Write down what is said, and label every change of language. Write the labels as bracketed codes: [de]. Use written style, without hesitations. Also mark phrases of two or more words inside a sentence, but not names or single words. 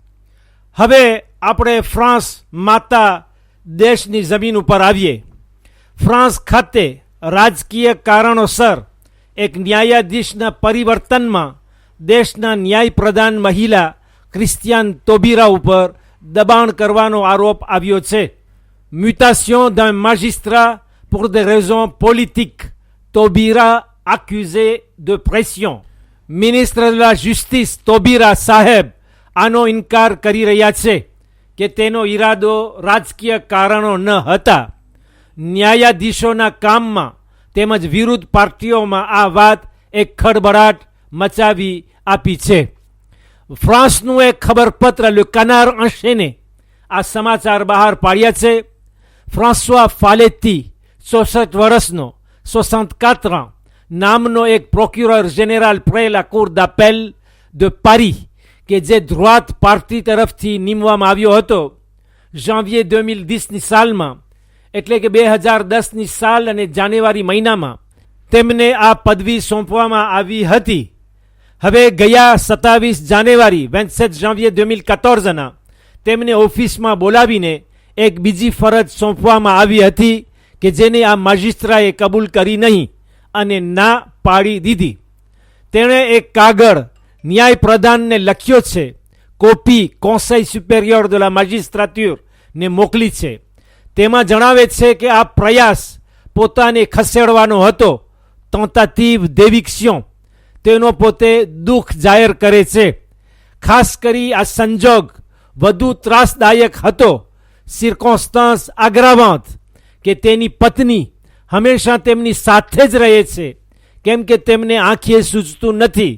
[gu] હવે આપણે ફ્રાન્સ માતા દેશની જમીન ઉપર આવીએ. ફ્રાન્સ ખાતે રાજકીય કારણોસર એક ન્યાયાધીશના પરિવર્તનમાં દેશના ન્યાય પ્રધાન મહિલા ક્રિસ્ટિયાન તોબીરા ઉપર દબાણ કરવાનો આરોપ આવ્યો છે. [fr] mutation d'un magistrat pour des raisons politiques. Taubira accusé de pression. ministre de la justice [gu] તોબીરા સાહેબ આનો ઇનકાર કરી રહ્યા છે કે તેનો ઈરાદો રાજકીય કારણો ન હતા. ન્યાયાધીશોના કામમાં તેમજ વિરુદ્ધ પાર્ટીઓમાં આ વાત એક ખળભળાટ મચાવી આપી છે. ફ્રાન્સનું એક ખબરપત્ર લે કનાર enchaîné આ સમાચાર બહાર પાડ્યા છે. ફ્રાન્સવા ફાલેતી 64 વર્ષનો 64 ans નામનો એક [fr] procureur général près la cour d'appel de Paris [gu] કે જે ધ્રુઆત પાર્ટી તરફથી નીમવામાં આવ્યો હતો. જાન્વિયર 2010ની સાલમાં એટલે કે 2010ની સાલ અને જાન્યુઆરી મહિનામાં તેમને આ પદવી સોંપવામાં આવી હતી. હવે ગયા 27 જાન્યુઆરી 27 જાન્વિયર 2014ના તેમને ઓફિસમાં બોલાવીને એક બીજી ફરજ સોંપવામાં આવી હતી કે જેને આ મેજિસ્ટ્રાએ કબૂલ કરી નહીં અને ના પાડી દીધી. તેણે એક કાગળ ન્યાય પ્રધાનને લખ્યો છે, કોપી કોન્સેલ સુપેરિયોર de la magistrature ને મોકલી છે. તેમાં જણાવે છે કે આ પ્રયાસ પોતાને ખસેડવાનો હતો, [fr] tentative d'éviction. [gu] તેનો પોતે દુઃખ જાહેર કરે છે. ખાસ કરી આ સંજોગ વધુ ત્રાસદાયક હતો, [fr] circonstance aggravante, [gu] કે તેની પત્ની હંમેશા તેમની સાથે જ રહે છે કેમ કે તેમને આંખે સૂઝતું નથી.